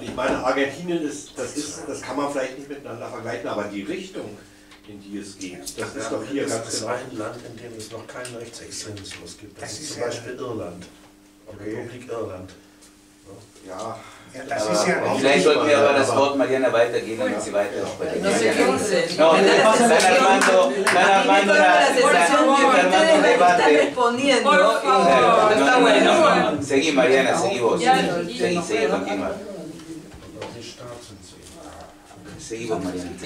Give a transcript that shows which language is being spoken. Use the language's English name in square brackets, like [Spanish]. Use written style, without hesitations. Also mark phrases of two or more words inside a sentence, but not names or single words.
[German] Ich meine, Argentinien, das kann man vielleicht nicht miteinander vergleichen, aber die Richtung, in die es geht, das ist doch hier ganz genau. Es ist ein Land, in dem es noch keinen Rechtsextremismus gibt. Das ist zum Beispiel Irland, die Republik Irland. Ja. Ja, das ist ja auch vielleicht sollten wir aber das Wort Mariana weitergeben, damit sie weiter sprechen. [Spanish] No sé qué dicen. No, están armando un debate. Respondiendo. Por favor. Está bueno. Seguí, Mariana, seguí vos. Seguí, continúa. Seguí vos, Mariana. Sí.